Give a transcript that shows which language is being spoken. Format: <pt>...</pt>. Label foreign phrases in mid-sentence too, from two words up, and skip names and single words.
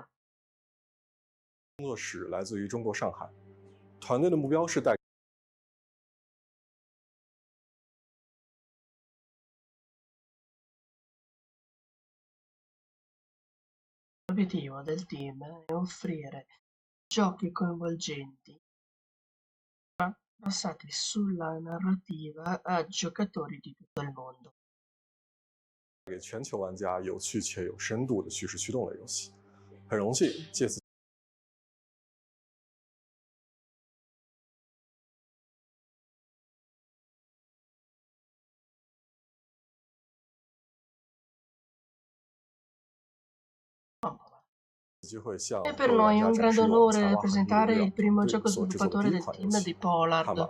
<zh>工作室来自于中国上海，团队的目标是带。</zh> <it>L'obiettivo del team è offrire giochi coinvolgenti basati sulla narrativa a giocatori di tutto il mondo.</it> <zh>给全球玩家有趣且有深度的叙事驱动类游戏。很荣幸借此。</zh> <it>E per noi è un grande onore presentare il primo gioco sviluppatore del team di Pollard.</it>